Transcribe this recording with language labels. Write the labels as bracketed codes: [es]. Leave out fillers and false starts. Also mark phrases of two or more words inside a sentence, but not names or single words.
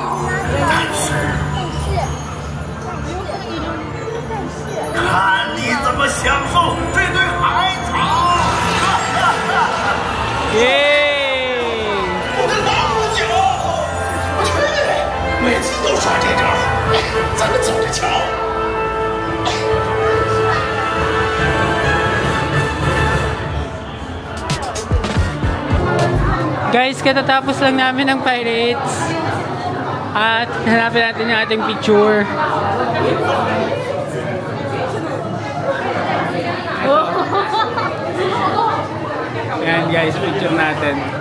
[zh] 但是，看你怎么享受这堆海草！耶！我的老脚，去，每次都耍这招，咱们走着瞧。 [tl] Guys, katatapos lang namin ng Pirates. At hanapin natin yung ating picture. Ayan guys, picture natin.